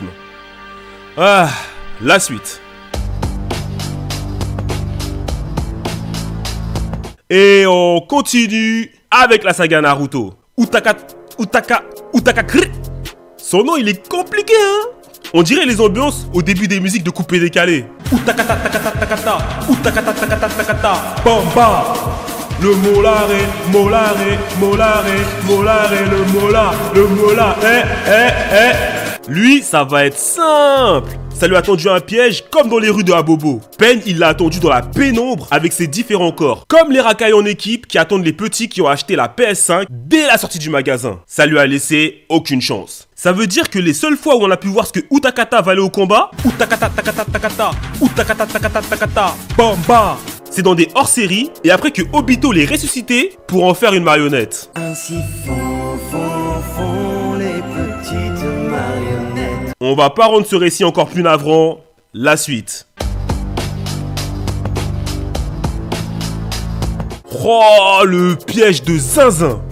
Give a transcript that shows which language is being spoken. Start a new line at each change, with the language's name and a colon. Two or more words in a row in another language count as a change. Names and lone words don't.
French: Ah, la suite. Et on continue avec la saga Naruto. Utaka. Son nom, il est compliqué, hein? On dirait les ambiances au début des musiques de coupé décalé. Utakata takata takata, utakata takata takata, bamba. Le molare, le mola, Lui, ça va être simple. Ça lui a tendu un piège comme dans les rues de Abobo. Pen, il l'a attendu dans la pénombre avec ses différents corps. Comme les racailles en équipe qui attendent les petits qui ont acheté la PS5 dès la sortie du magasin. Ça lui a laissé aucune chance. Ça veut dire que les seules fois où on a pu voir ce que Utakata va aller au combat, Utakata takata takata, Utakata takata takata, bamba, c'est dans des hors-séries et après que Obito les ressuscité pour en faire une marionnette. Ainsi font les petites marionnettes. On va pas rendre ce récit encore plus navrant. La suite. Oh, le piège de Zinzin.